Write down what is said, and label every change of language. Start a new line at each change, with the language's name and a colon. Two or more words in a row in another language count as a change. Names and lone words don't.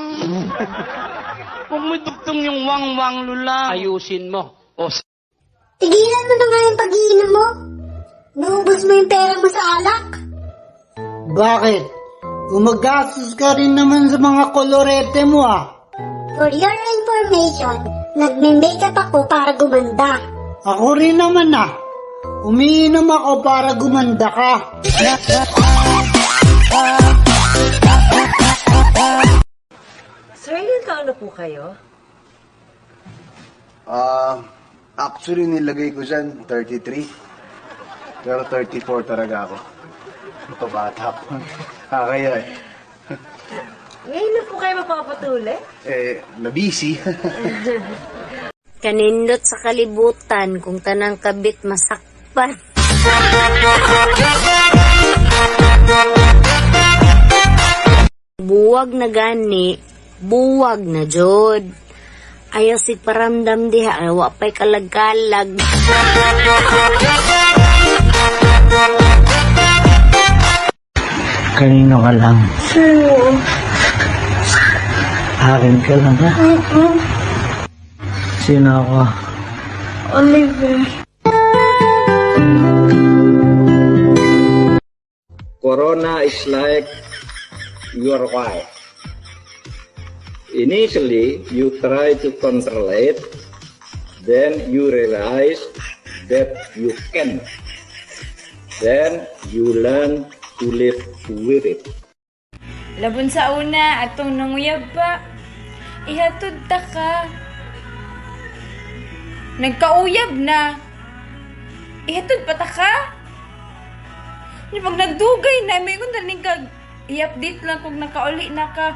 Filipino: Huwag mo duktong yung wang-wang lu lang. Ayusin mo. O, Tigilan mo na nga yung pag-iinom mo. Naubos mo yung pera mo sa alak. Bakit? Gumagastos ka rin naman sa mga kolorete mo ah.
English: For your information,
Filipino: nagme-makeup ako para gumanda. Ako rin naman ah. Umiinom ako para gumanda ka. Sir, ilan taon na po kayo? Actually, nilagay ko dyan 33. Pero 34 talaga ako. Ito bata po. Kaya Ngayon na po kayo mapapatuli? nabisi.
Cebuano: Kanindot sa kalibutan kung tanang kabit masakpan. Buwag na gani, buwag na jod. Ayaw si paramdam diha, ayaw pa'y kalag-kalag.
Filipino: Kanino ka lang? Akin ka lang, ha? Sino ako? Oliver.
English: Corona is like your wife. Initially, you try to control it, then you realize that you can. Then you learn to live with it.
Cebuano: Labon sa una, atong nanguyab pa. Ihatod ta ka. Nagkauyab na. Ihatod pa ta ka. Pag nagdugay na, may kung daling ka, i-update lang kung nakauli na ka.